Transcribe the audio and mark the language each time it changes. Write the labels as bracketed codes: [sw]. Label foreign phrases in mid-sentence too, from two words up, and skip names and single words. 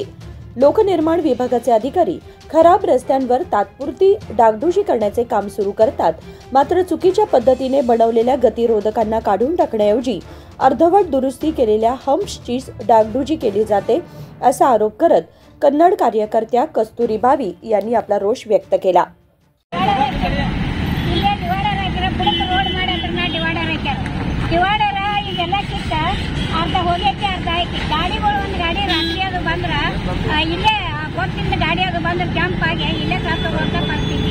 [mr] लोकनिर्माण विभागाचे अधिकारी खराब रस्त्यांवर तात्पुरती डागडुजी करण्याचे काम सुरू करतात. मात्र चुकीच्या पद्धतीने बनवलेल्या गतिरोधकांना काढून टाकण्याऐवजी अर्धवट दुरुस्ती केलेल्या हम्प्सची डागडुजी केली जाते असा आरोप करत कन्नड कार्यकर्त्या कस्तुरी बावी यांनी आपला रोष व्यक्त केला. [kn] ಅರ್ಧ ಹೋಗೈತಿ ಅರ್ಧ ಐತಿ ಗಾಡಿಗಳು ಒಂದು ಗಾಡಿ ರಾತ್ರಿ ಅದು ಬಂದ್ರ ಇಲ್ಲೇ ಗೊತ್ತಿಂದ ಗಾಡಿ ಅದು ಬಂದ್ರೆ ಜಂಪ್ ಆಗಿ ಇಲ್ಲೇ ಸತ್ತು ರೋಡ್ ಬರ್ತಿದ್ವಿ.